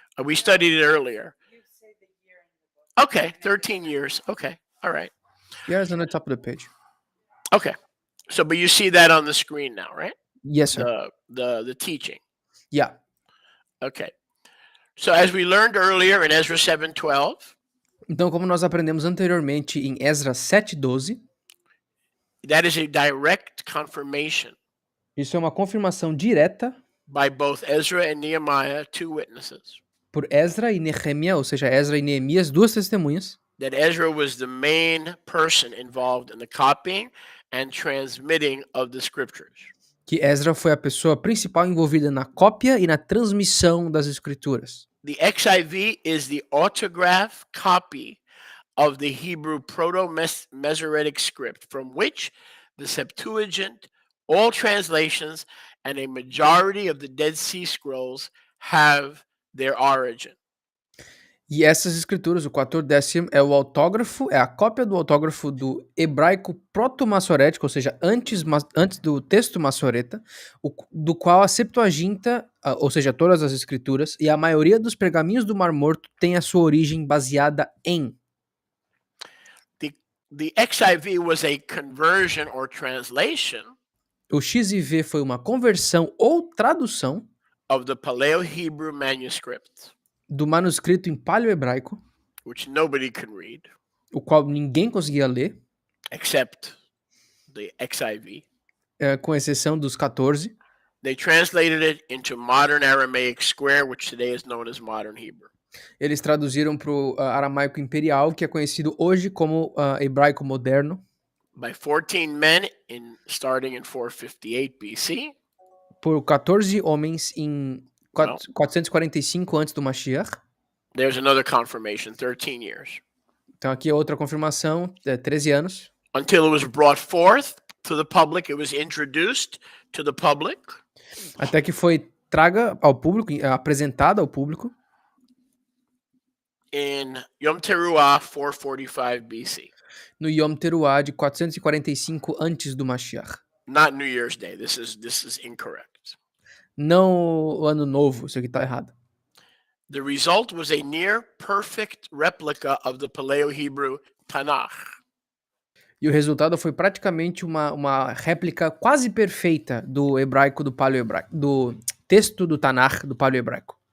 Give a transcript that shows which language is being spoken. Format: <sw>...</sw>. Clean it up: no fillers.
<en>We studied it earlier. Okay, 13 years. Okay, all right. Yeah, it's on the top of the page. Okay. So, but you see that on the screen now, right? Yes, sir. The teaching. Yeah. Okay. So, as we learned earlier in Ezra 7:12.</en> <pt>Então, como nós aprendemos anteriormente em Ezra 7:12.</pt> <en>That is a direct confirmation.</en> <pt>Isso é uma confirmação direta.</pt> <en>By both Ezra and Nehemiah, 2 witnesses.</en> <pt>Por Ezra e Nehemiah, ou seja, Ezra e Neemias, 2 testemunhas.</pt> <en>That Ezra was the main person involved in the copying and transmitting of the scriptures.</en> <pt>Que Ezra foi a pessoa principal envolvida na cópia e na transmissão das escrituras.</pt> <en>The XIV is the autograph copy of the Hebrew Proto-Masoretic script, from which the Septuagint, all translations, and a majority of the Dead Sea Scrolls have their origin.</en> <pt>E essas escrituras, o 14º, é o autógrafo, é a cópia do autógrafo do hebraico proto-massorético, ou seja, antes do texto massoreta, do qual a Septuaginta, ou seja, todas as escrituras, e a maioria dos pergaminhos do Mar Morto tem a sua origem baseada em.</pt> <en>The XIV was a conversion or translation.</en> <pt>O XIV foi uma conversão ou tradução</pt> <en>of the Paleo-Hebrew manuscript.</en> <pt>Do manuscrito em paleo-hebraico,</pt> <en>which nobody could read,</en> <pt>o qual ninguém conseguia ler,</pt> <en>except the XIV.</en> <pt>Com exceção dos 14.</pt> <en>They translated it into modern Aramaic square, which today is known as modern Hebrew.</en> <pt>Eles traduziram para o aramaico imperial, que é conhecido hoje como hebraico moderno.</pt> <en>By 14 men starting in 458 BC.</en> <pt>por 14 homens em</pt> <en>Well,</en> <pt>445 antes do Mashiach.</pt> <en>there's another confirmation, 13 years.</en> <pt>Então aqui é outra confirmação, 13 anos.</pt> <en>Until it was brought forth to the public, it was introduced to the public.</en> <pt>Até que foi traga ao público, apresentada ao público.</pt> <en>In Yom Teruah 445 BC.</en> <pt>No Yom Teruah de 445 antes do Mashiach.</pt> <en>Not New Year's Day. This is incorrect.</en> <pt>Não o ano novo, isso aqui tá errado.</pt> <en>The result was a near perfect replica of the Paleo-Hebrew Tanakh.</en> <pt>E o resultado foi praticamente uma réplica quase perfeita do hebraico, do paleo-hebraico, do texto do Tanakh, do paleo-hebraico.</pt>